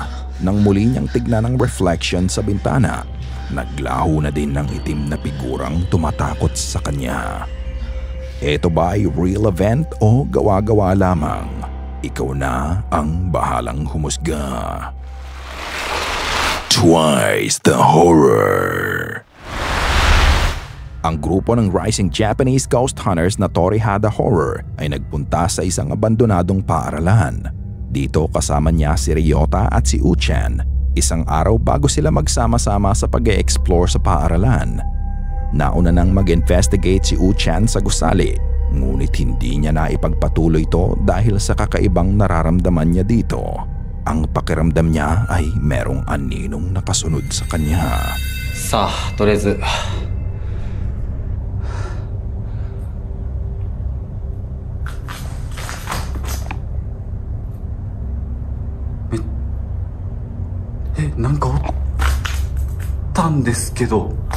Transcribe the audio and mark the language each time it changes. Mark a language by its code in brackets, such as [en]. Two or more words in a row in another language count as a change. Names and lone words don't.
[tl] Nang muli niyang tignan ang reflection sa bintana, naglaho na din ng itim na figurang tumatakot sa kanya. Ito ba ay [en] real event [tl] o gawa-gawa lamang? Ikaw na ang bahalang humusga. Twice the Horror. Ang grupo ng Rising Japanese Ghost Hunters na Torihada Horror ay nagpunta sa isang abandonadong paaralan. Dito kasama niya si Ryota at si Uchan. Isang araw bago sila magsama-sama sa pag-e-explore sa paaralan. Nauna nang mag-investigate si Uchan sa gusali Ngunit hindi niya na ipagpatuloy ito dahil sa kakaibang nararamdaman niya dito. Ang pakiramdam niya ay merong aninong nakasunod sa kanya. [ja] さあ、とりあえず。なんかおったんですけど。